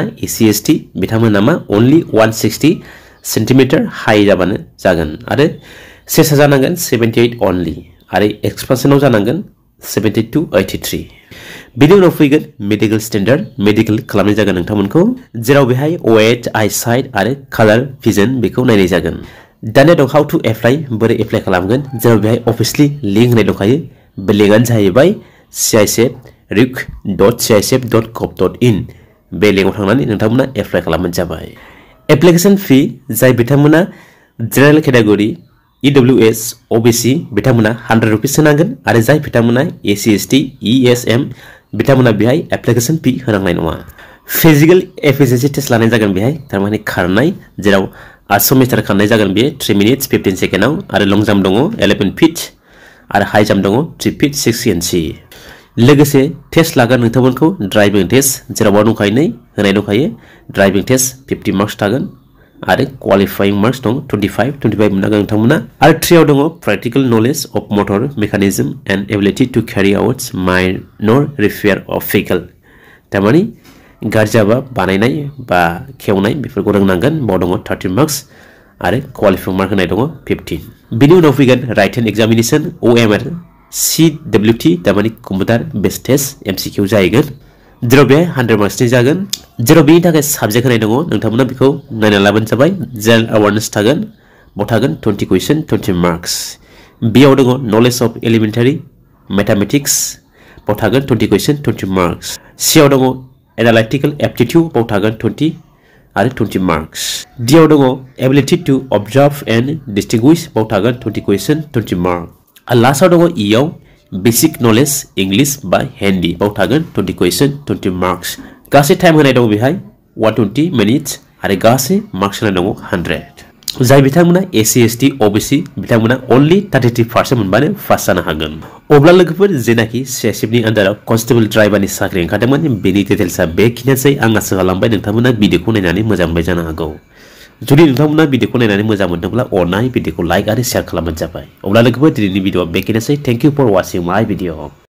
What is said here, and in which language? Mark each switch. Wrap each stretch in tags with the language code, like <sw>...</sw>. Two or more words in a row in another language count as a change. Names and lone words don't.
<en>SC ST</en> <brx>बिथांमोना मा ओनली 160 सेन्टिमिटार हाई जाबानो जागोन आरो चेस्टआ जानांगोन 78 ओनली आरो एक्सपेंशनाव जानांगोन 70 to 83 बिनि उनाव फैगोन</brx> <en>medical standard medical</en> <brx>खालामनाय जागोन नोंथांमोनखौ जेराव बेहाय</brx> <en>weight eyesight</en> <brx>आरो</brx> <en>colour vision</en> <brx>बेखौ नायनाय जागोन दानिया दं</brx> <en>how to apply</en> <brx>बोरै एप्लाइ खालामगोन जेराव बेहाय</brx> <en>officially link</en> <brx>होनाय दंखायो बे लिंकआनो जाहैबाय cicsf.cicsf.gov.in बे लिंकआव थांनानै नोंथांमोना एप्लाइ खालामनो जाबाय</brx> <en>application fee</en> <brx>जाय बिथांमोना</brx> <en>general category EWS OBC</en> <brx>बिथांमोना 100 रुपीस होनांगोन आरो जाय बिथांमोना</brx> <en>SC ST ESM</en> <brx>बिथांमोना बेहाय</brx> <en>application fee</en> <brx>होनांनाय नङा</brx> <en>physical efficiency test</en> <brx>लानाय जागोन बेहाय थारमाने खारनाय जेराव 800 मिटार खारनाय जागोन बे 3 मिनिट्स 15 सेकेन्डआव आरो</brx> <en>long jump</en> <brx>दङ 11 फिट आरो</brx> <en>high jump</en> <brx>दङ 3 फिट 6 इन्सि लोगोसे टेस्ट लागोन नोंथांमोनखौ</brx> <en>driving test</en> <brx>जेराव दंखायो नै होनाय दंखायो</brx> <en>driving test</en> <brx>50 मार्क्स थागोन आरो</brx> <en>qualifying marks</en> <brx>दं 25 मोननांगोन नोंथांमोना आरो 3 आव दङ</brx> <en>practical knowledge of motor mechanism and ability to carry out minor repair of vehicle</en> <brx>तारमाने गाज्रि जाबा बानायनाय बा खेवनाय बेफोरखौ रोंनांगोन बाव दङ 30 मार्क्स आरो</brx> <en>qualifying mark</en> <brx>होनाय दङ 15 बिनि उनाव फैगोन</brx> <en>written examination OMR CWT</en> <brx>तारमाने</brx> <en>computer based test MCQ</en> <brx>जाहैगोन जेराव बेहाय 100 मार्क्सनि जागोन जेराव बेनि थाखाय साबजेक्ट होनाय दङ नोंथांमोना बेखौ नायना लाबानो जाबाय</brx> <en>general awareness</en> <brx>थागोन बाव थागोन</brx> <en>20 questions 20 marks</en> <brx>बेयाव दङ</brx> <en>knowledge of elementary mathematics</en> <brx>बाव थागोन</brx> <en>20 questions 20 marks</en> <brx>सीआव दङ</brx> <en>analytical aptitude</en> <brx>बाव थागोन 20 आरो 20 मार्क्स डीआव दङ</brx> <en>ability to observe and distinguish</en> <brx>बाव थागोन</brx> <en>20 questions 20 marks</en> <brx>आरो लास्टआव दङ ईआव</brx> <en>basic knowledge English</en> <brx>बा हिंदी बाव थागोन</brx> <en>20 questions 20 marks</en> <brx>गासै टाइम होनाय दङ बेहाय 120 मिनिट्स आरो गासै मार्क्स होनाय दङ 100 जाय बिथांमोना</brx> <en>SC ST OBC</en> <brx>बिथांमोना ओनली 33% मोनबानो पास जानो हागोन अब्ला लोगोफोर जेनाखि सीआईएसएफनि आन्दाराव कन्स्टेबल ड्राइभारनि साख्रि ओंखारदोंमोन बेनि डिटेल्सआ बेखिनियानोसै आं आसा खालामबाय नोंथांमोना भिडिअखौ नायनानै मोजां मोनबाय जानो हागौ जुदि नोंथांमोना भिडिअखौ नायनानै मोजां मोनदोंब्ला अननानै भिडिअखौ लाइक आरो शेयार खालामबानो जाबाय अब्ला लोगोफोर दिनैनि भिडिअआ बेखिनियानोसै</brx> <en>thank you for watching my video</en>